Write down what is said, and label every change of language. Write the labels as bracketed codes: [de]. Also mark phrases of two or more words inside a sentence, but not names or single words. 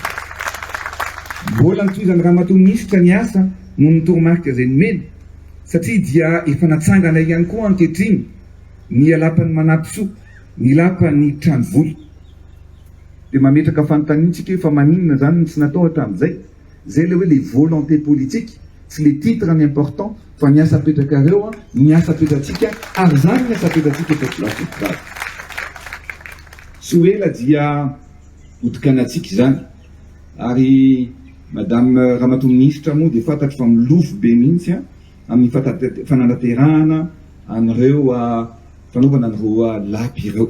[mg] Mbola nitohizany ramatoa ministra ny asa no ny toromarika zay nomeny, satria dia efa natsangana ihany koa ankehitriny ny lapan'ny Manampisoa, ny lapan'ny Tranivolo. Dia mametraka fanontaniantsika hoe fa maninona zany tsy natao hatramin'izay? Zay le hoe [fr] les volontés politiques, [mg] tsy [fr] le titre [mg] ny important fa ny asa petrakareo, ny asa petratsika, ary zany ny asa petratsika population. Tsy ela dia otokanantsika zany, ary madame ramatoa ministra moa dia fantatro fa milofo be mihitsy amin'ny fananaterahana an'ireo fanaovana an'ireo lapa ireo.